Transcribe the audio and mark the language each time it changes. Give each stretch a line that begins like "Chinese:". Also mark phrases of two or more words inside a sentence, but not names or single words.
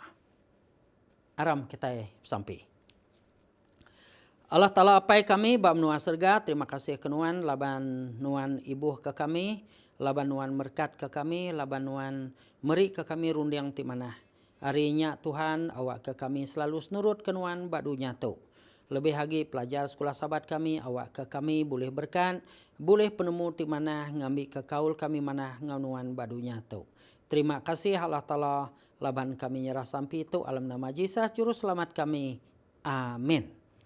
Iban: Aram kita sampai. Allah Ta'ala apai kami bab nuan serga, terima kasih ke nuan, laban nuan ibuh ke kami, laban nuan merkat ke kami, laban nuan meri ke kami rundiang ti mana. Harinya Tuhan awak ke kami selalu senurut ke nuan bab dunia tu. Lebih lagi pelajar sekolah sahabat kami, awak ke kami boleh berkat, boleh penemu ti mana, ngambil ke kaul kami mana ngau nuan bab dunia tu. Terima kasih Allah Ta'ala, laban kami nyerah sampai itu, alam nama Yesus juru selamat kami. Amin.